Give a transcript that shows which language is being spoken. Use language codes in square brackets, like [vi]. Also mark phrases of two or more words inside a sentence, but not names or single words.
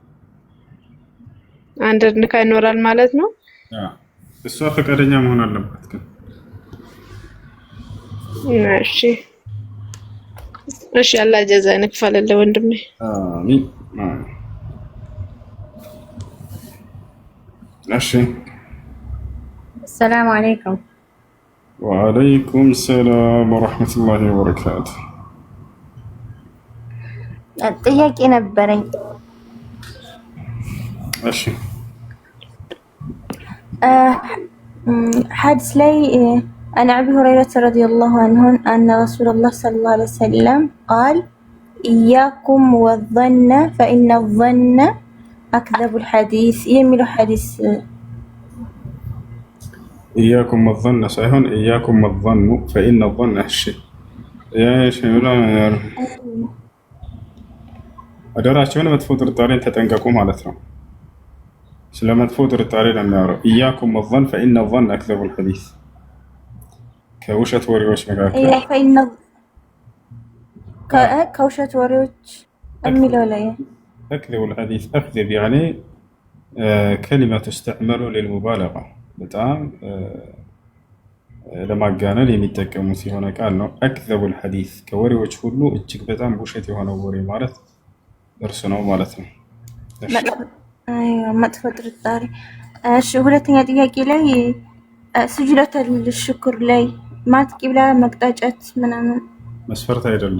[am] አንድ ኒካህ ይኖራል ማለት ነው። እሷ ፈቃደኛ መሆን አለባት ግን። እሺ እሺ፣ አላህ ጀዛን ይክፈልልህ ወንድሜ። አሚን። እሺ [ar] السلام عليكم. وعليكم السلام ورحمة الله وبركاته. [am] ጥያቄ ነበረኝ። እሺ [ar] حديث لي عن أبي هريرة رضي الله عنه أن رسول الله صلى الله عليه وسلم قال إياكم والظن فإن الظن أكذب الحديث. يميل حديث إياكم والظن سيهون إياكم والظن فإن الظن الشيء يا شيخ أدراچون [am] መጥፎ ጥርጣሬን ተጠንቀቁ ማለት ነው። ስለ መጥፎ ጥርጣሬ ነው የሚያወራው። [ar] إياكم والظن فإن الظن أكذب الحديث [am] ከውሸት ወሬዎች መካከል [ar] فإن كوشة [am] ወሬዎች የሚለው ላይ [ar] أكذب الحديث أكذب يعني كلمة تستعمل للمبالغة [am] በጣም ለማጋነን የሚጠቀሙት የሆነ ቃል ነው። [ar] أكذب الحديث [am] ከወሬዎች ሁሉ እጅግ በጣም ውሸት የሆነው ወሬ ማለት እርሱ ነው ማለት ነው። መጥፎ ጥርጣሬ። እሺ ሁለተኛ ጥያቄ ላይ [ar] سجدة الشكر [am] ላይ ማለት ቂብላ መቅጣጨት ምናምን መስፈርት አይደለም።